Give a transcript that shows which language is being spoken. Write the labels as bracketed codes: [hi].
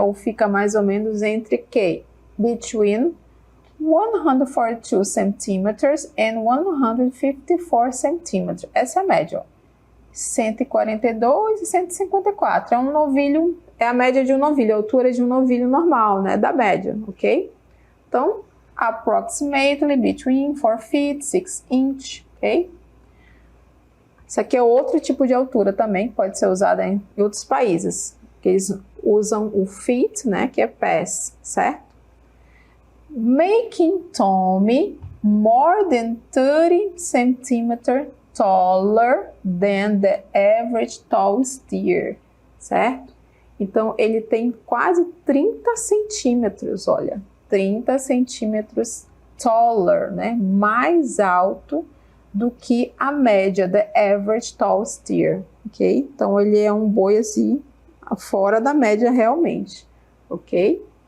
[pt] Ou fica mais ou menos entre que? [en] Between 142 centímetros and 154 centímetros. [pt] Essa é a média, ó. 142 e 154. É um novilho, é a média de um novilho, a altura de um novilho normal, né? Da média, ok? Então, [en] approximately between 4 feet, 6 inch, ok? [pt] Isso aqui é outro tipo de altura também, pode ser usada em outros países, que eles usam o feet, né, que é pés, certo? [en] Making Tommy more than 30 centimeters taller than the average tall steer, [pt] certo? Então, ele tem quase 30 centímetros, olha, 30 centímetros taller, né? Mais alto do que a média, [en] the average tall steer, [pt] ok? Então, ele é um boi assim, fora da média realmente, ok?